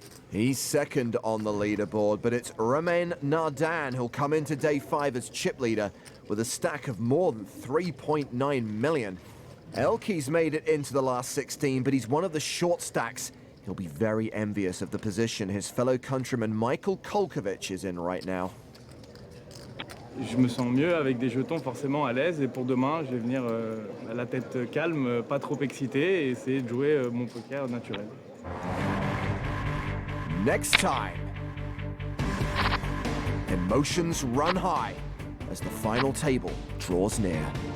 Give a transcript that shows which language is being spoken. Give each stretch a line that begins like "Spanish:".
English: He's second on the leaderboard, but it's Romain Nardan who'll come into day 5 as chip leader with a stack of more than 3.9 million. Elke's made it into the last 16, but he's one of the short stacks. He'll be very envious of the position his fellow countryman Michael Kolkovic is in right now.
French: Je me sens mieux avec des jetons forcément à l'aise et pour demain, je vais venir à la tête calme, pas trop excité et essayer de jouer mon poker naturel.
English: Next time, emotions run high as the final table draws near.